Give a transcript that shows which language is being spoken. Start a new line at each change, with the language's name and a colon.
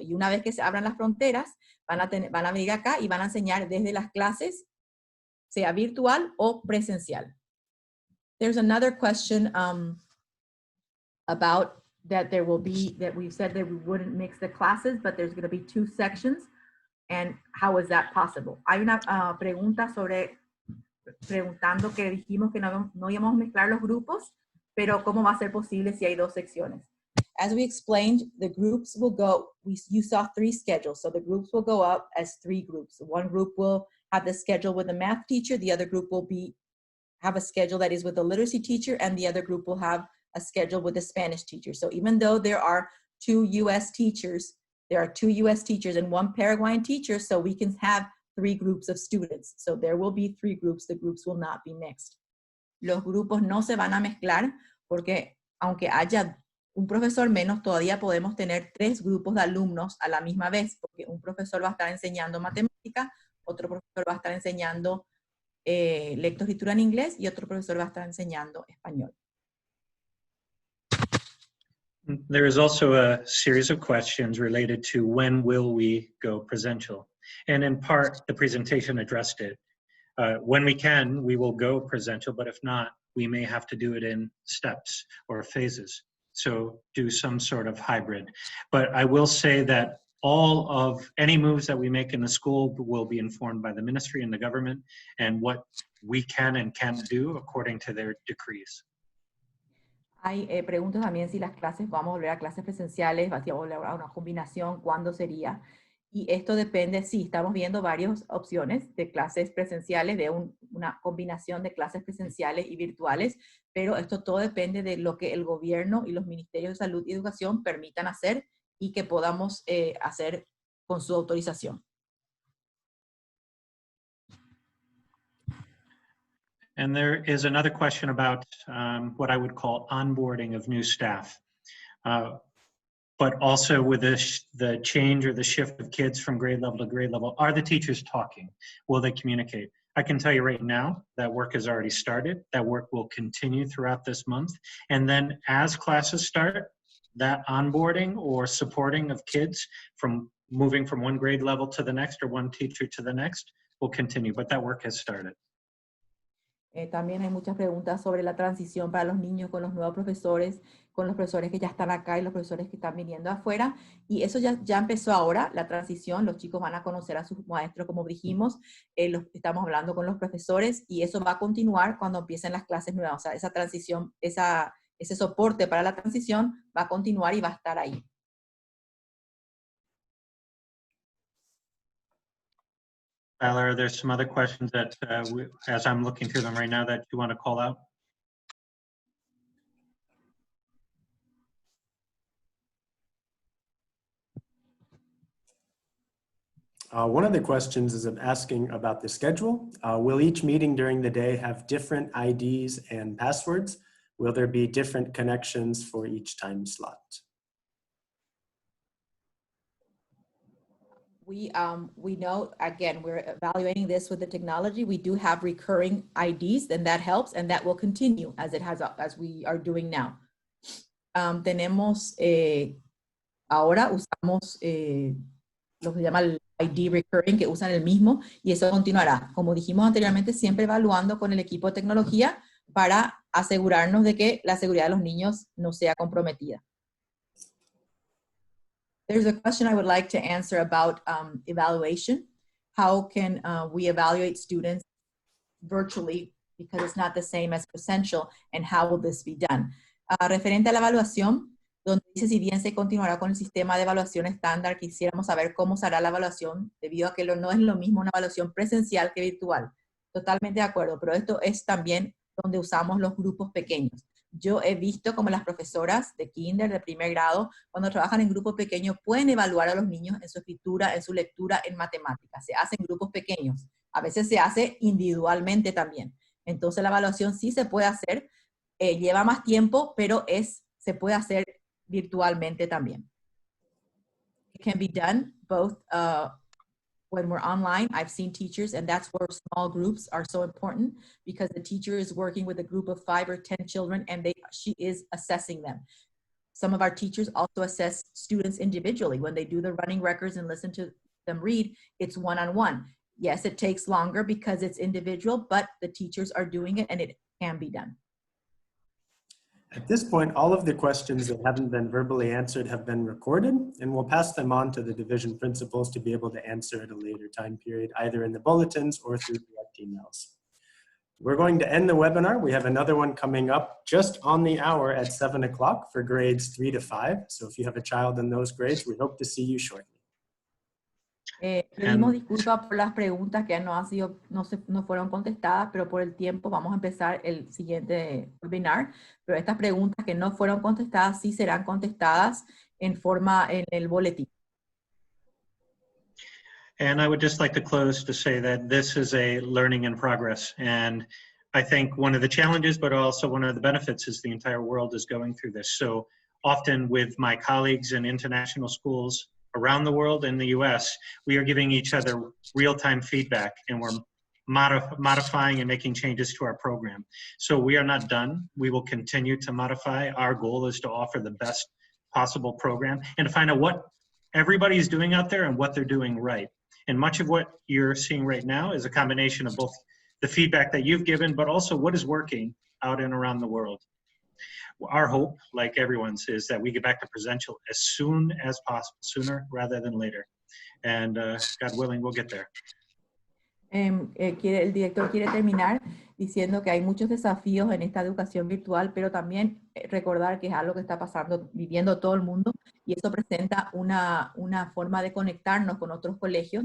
Spanish: Y una vez que se abran las fronteras, van a venir acá y van a enseñar desde las clases, sea virtual o presencial.
English: There's another question about that that we've said that we wouldn't mix the classes, but there's going to be 2 sections. And how is that possible?
Spanish: Hay una pregunta preguntando que dijimos que no íbamos a mezclar los grupos, pero ¿cómo va a ser posible si hay 2 secciones?
English: As we explained, the groups will go, you saw 3 schedules, so the groups will go up as 3 groups. One group will have the schedule with the math teacher, the other group will have a schedule that is with the literacy teacher, and the other group will have a schedule with the Spanish teacher. So even though there are 2 U.S. teachers, there are 2 U.S. teachers and 1 Paraguayan teacher, so we can have 3 groups of students. So there will be 3 groups, the groups will not be mixed.
Spanish: Los grupos no se van a mezclar porque aunque haya un profesor menos, todavía podemos tener 3 grupos de alumnos a la misma vez, porque un profesor va a estar enseñando matemática, otro profesor va a estar enseñando lectoescritura en inglés y otro profesor va a estar enseñando español.
English: There is also a series of questions related to when will we go presential. And in part, the presentation addressed it. When we can, we will go presential, but if not, we may have to do it in steps or phases. So do some sort of hybrid. But I will say that all of any moves that we make in the school will be informed by the ministry and the government and what we can and can't do according to their decrees.
Spanish: Hay preguntas también si las clases, vamos a volver a clases presenciales, vamos a volver a una combinación, ¿cuándo sería? Y esto depende, sí, estamos viendo varias opciones de clases presenciales, de una combinación de clases presenciales y virtuales, pero esto todo depende de lo que el gobierno y los ministerios de salud y educación permitan hacer y que podamos hacer con su autorización.
English: And there is another question about what I would call onboarding of new staff. But also with the change or the shift of kids from grade level to grade level, are the teachers talking? Will they communicate? I can tell you right now that work has already started. That work will continue throughout this month. And then as classes start, that onboarding or supporting of kids from moving from one grade level to the next or one teacher to the next will continue, but that work has started.
Spanish: También hay muchas preguntas sobre la transición para los niños con los nuevos profesores, con los profesores que ya están acá y los profesores que están viniendo afuera. Y eso ya empezó ahora, la transición. Los chicos van a conocer a sus maestros, como dijimos. Estamos hablando con los profesores y eso va a continuar cuando empiecen las clases nuevas. O sea, esa transición, ese soporte para la transición va a continuar y va a estar ahí.
English: Tyler, there's some other questions that, as I'm looking through them right now, that you want to call out? One of the questions is asking about the schedule. Will each meeting during the day have different IDs and passwords? Will there be different connections for each time slot? We know, again, we're evaluating this with the technology. We do have recurring IDs, and that helps, and that will continue as we are doing now.
Spanish: Tenemos, ahora usamos lo que se llama el ID recurring, que usan el mismo, y eso continuará. Como dijimos anteriormente, siempre evaluando con el equipo de tecnología para asegurarnos de que la seguridad de los niños no sea comprometida.
English: There's a question I would like to answer about evaluation. How can we evaluate students virtually, because it's not the same as presential, and how will this be done?
Spanish: Referente a la evaluación, donde dice si bien se continuará con el sistema de evaluación estándar, quisiéramos saber cómo será la evaluación, debido a que no es lo mismo una evaluación presencial que virtual. Totalmente de acuerdo, pero esto es también donde usamos los grupos pequeños. Yo he visto como las profesoras de kinder, de primer grado, cuando trabajan en grupos pequeños, pueden evaluar a los niños en su escritura, en su lectura, en matemáticas. Se hace en grupos pequeños. A veces se hace individualmente también. Entonces la evaluación sí se puede hacer, lleva más tiempo, pero se puede hacer virtualmente también.
English: It can be done both when we're online. I've seen teachers, and that's where small groups are so important, because the teacher is working with a group of 5 or 10 children, and she is assessing them. Some of our teachers also assess students individually. When they do the running records and listen to them read, it's one-on-one. Yes, it takes longer because it's individual, but the teachers are doing it, and it can be done. At this point, all of the questions that haven't been verbally answered have been recorded, and we'll pass them on to the division principals to be able to answer at a later time period, either in the bulletins or through direct emails. We're going to end the webinar. We have another one coming up just on the hour at 7 o'clock for grades 3 to 5. So if you have a child in those grades, we hope to see you shortly.
Spanish: Pedimos disculpas por las preguntas que no fueron contestadas, pero por el tiempo vamos a empezar el siguiente webinar. Pero estas preguntas que no fueron contestadas sí serán contestadas en el boletín.
English: And I would just like to close to say that this is a learning in progress. And I think one of the challenges, but also one of the benefits, is the entire world is going through this. So often with my colleagues in international schools around the world, in the US, we are giving each other real-time feedback, and we're modifying and making changes to our program. So we are not done. We will continue to modify. Our goal is to offer the best possible program and to find out what everybody's doing out there and what they're doing right. And much of what you're seeing right now is a combination of both the feedback that you've given, but also what is working out and around the world. Our hope, like everyone's, is that we get back to presential as soon as possible, sooner rather than later. And God willing, we'll get there.
Spanish: El director quiere terminar diciendo que hay muchos desafíos en esta educación virtual, pero también recordar que es algo que está viviendo todo el mundo, y eso presenta una forma de conectarnos con otros colegios.